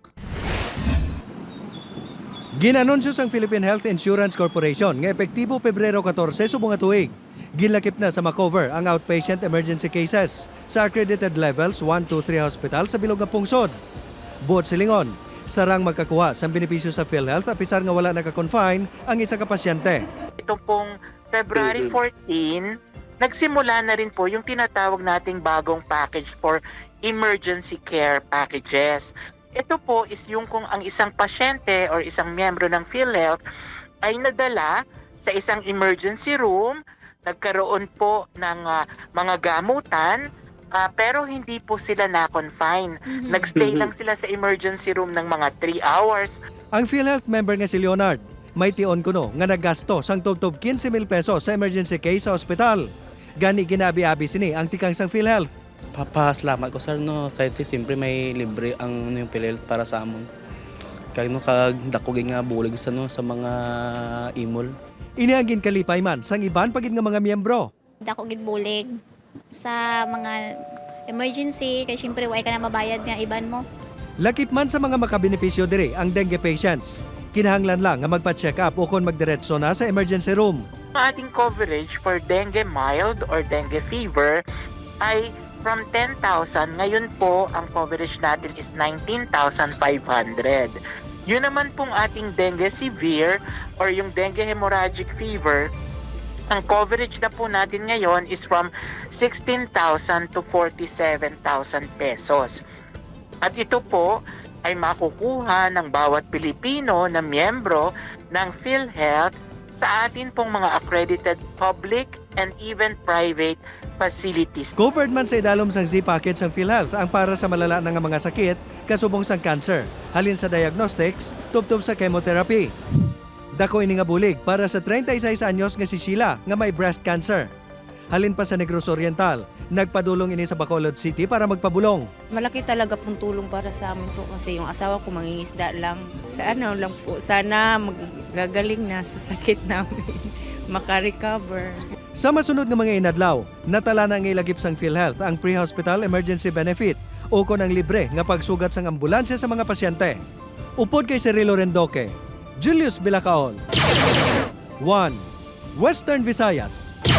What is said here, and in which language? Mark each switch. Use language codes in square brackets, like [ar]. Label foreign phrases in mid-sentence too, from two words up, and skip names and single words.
[hil] Ginanunsyo sang Philippine Health Insurance Corporation nga epektibo Pebrero 14 subong nga tuig. Ginlakip na sa makover ang [en] outpatient emergency cases [hil] sa [en] accredited levels [hil] 1, 2, 3 hospital sa bilog nga pungsod. Buot silingon, sarang magkakuha sa benepisyo sa PhilHealth apisar nga wala naka-confine ang isa ka pasyente. [tl] Ito pong February 14, nagsimula na rin po yung tinatawag nating bagong package for emergency care packages. Ito po is yung kung ang isang pasyente or isang miyembro ng PhilHealth ay nadala sa isang emergency room, nagkaroon po ng mga gamutan, pero hindi po sila na-confine. Nagstay lang sila sa emergency room ng mga 3 hours. [hil] Ang PhilHealth member nga si Leonard, may tion kuno nga naggasto sang tubtob 15,000 pesos sa emergency case sa ospital. Gani ginabi-abi sini ang tikang sang PhilHealth. Papasalamat ko sir, no, kahit siyempre may libre ang yung PhilHealth para sa amon. Kaya no, kagdakogin nga bulig sa mga imol. Iniagin kalipay man sang iban pagid nga mga miyembro. Dako gid bulig sa mga emergency kay syempre way ka na mabayad nga iban mo. Lakip man sa mga makabenepisyo diri ang dengue patients. Kinahanglan lang nga magpa-check up o kon magdiretso na sa emergency room. [tl] Ang ating [en] coverage for dengue mild or dengue fever [tl] ay from 10,000. Ngayon po, ang coverage natin is 19,500. Yun naman pong ating [en] dengue severe [tl] or yung [en] dengue hemorrhagic fever, [tl] ang coverage na po natin ngayon is from 16,000 to 47,000 pesos. At ito po ay makukuha ng bawat Pilipino na miyembro ng PhilHealth sa atin pong mga [en] accredited public and even private facilities. [hil] Covered man sa idalom sang Z-package ng PhilHealth ang para sa malala na nga mga sakit, kasubong sang cancer, halin sa diagnostics, tubtob sa chemotherapy. Dako ini nga bulig para sa 36 anyos nga si Sheila nga may breast cancer. Halin pa sa Negros Oriental, nagpadulong ini sa Bacolod City para magpabulong. [tl] Malaki talaga pong tulong para sa amin po kasi yung asawa ko mangingisda lang. Lang po, sana magagaling na sa sakit namin, makarecover. [hil] Sa masunod nga mga inadlaw, natala na ang ilagip sang PhilHealth ang pre-hospital emergency benefit o kon ang libre nga pagsugat sang ambulansya sa mga pasyente. Upod kay Cirilo Rendoque, Julius Bilacaon. 1. Western Visayas.